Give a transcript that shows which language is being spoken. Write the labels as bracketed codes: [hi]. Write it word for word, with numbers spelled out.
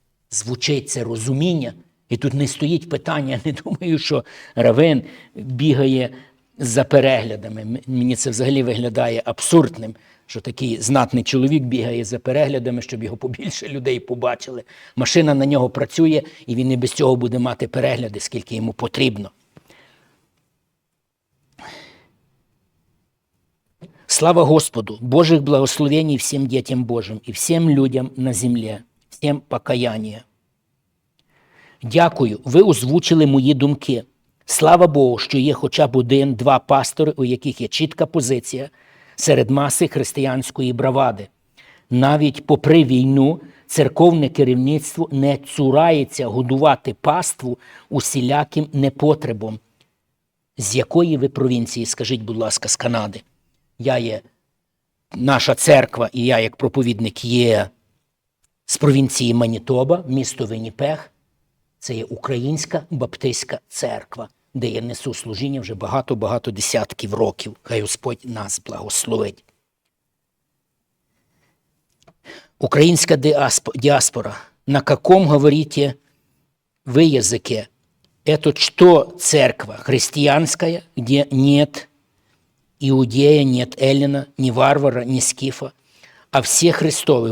[uk] Звучить це розуміння, і тут не стоїть питання, я не думаю, що Равин бігає за переглядами. М- Мені це взагалі виглядає абсурдним, що такий знатний чоловік бігає за переглядами, щоб його побільше людей побачили. Машина на нього працює, і він і без цього буде мати перегляди, скільки йому потрібно. [ru] Слава Господу, Божьих благословений всем детям Божьим и всем людям на земле, всем покаяние. [uk] Дякую, ви озвучили мої думки. Слава Богу, що є хоча б один-два пастори, у яких є чітка позиція серед маси християнської бравади. Навіть попри війну церковне керівництво не цурається годувати паству усіляким непотребом. З якої ви провінції, скажіть, будь ласка, з Канади? Я є, наша церква і я як проповідник є з провінції Манітоба, місто Вінніпег. Це є Українська Баптистська церква, де я несу служіння вже багато-багато десятків років. Хай Господь нас благословить. [ru] Українська диасп- диаспора. На каком говорите вы языке? Это что церковь? Христианская, где нет иудея, нет эллина, ни варвара, ни скифа, а все христовы.